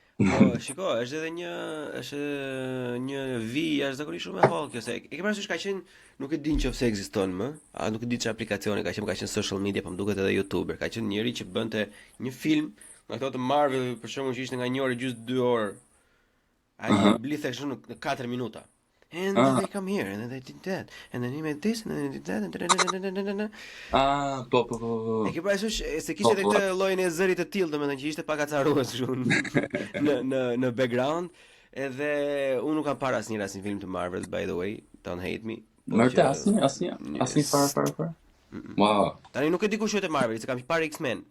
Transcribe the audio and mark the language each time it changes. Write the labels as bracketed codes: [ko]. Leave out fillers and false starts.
[sq] Po, shiko, është edhe një vijë jashtëzakonisht shumë e hollë kjo, se e ke parasysh ka qenë, nuk e di nëse ekziston më, nuk e di çfarë aplikacioni ka qenë social media, po më duket edhe YouTuber, ka qenë njëri që bënte një film nga ato të Marvel, për shembull, që ishte nga 1 orë gjysmë 2 orë. Ai blithe kështu në 4 minuta. [en] And then they come here, and then they did that, and then he made this, and then they did that, and [sq] po. E ke parasysh se kishte edhe këtë llojin e zërit të tillë, domethënë që ishte pak acarues kështu në background, edhe unë nuk kam parë asnjë film të Marvel, [en] by the way, don't hate me. [sq] Mërte asnjë fare. Wow. Tani nuk e di kush është e Marvel, se kam parë X-Men.